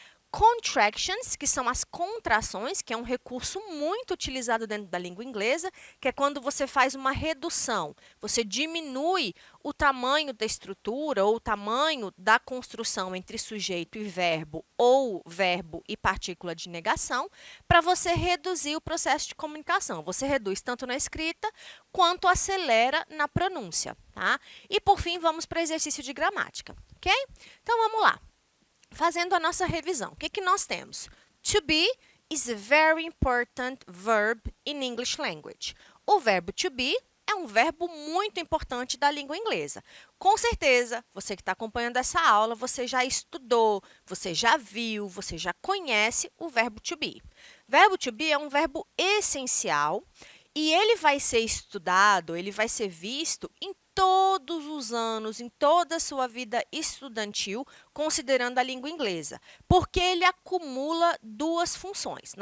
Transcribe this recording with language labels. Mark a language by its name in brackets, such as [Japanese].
[Portuguese] Contractions, que são as contrações, que é um recurso muito utilizado dentro da língua inglesa, que é quando você faz uma redução, você diminui o tamanho da estrutura ou o tamanho da construção entre sujeito e verbo ou verbo e partícula de negação, para você reduzir o processo de comunicação. Você reduz tanto na escrita quanto acelera na pronúncia, tá? E por fim, vamos para o exercício de gramática, ok? Então vamos lá. Fazendo a nossa revisão, o que nós temos? [English] To be is a very important verb in English language. [Portuguese] O verbo to be é um verbo muito importante da língua inglesa. Com certeza, você que está acompanhando essa aula, você já estudou, você já viu, você já conhece o verbo to be. Verbo to be é um verbo essencial e ele vai ser estudado, ele vai ser visto em todos os anos, em toda a sua vida estudantil, considerando a língua inglesa, porque ele acumula duas funções.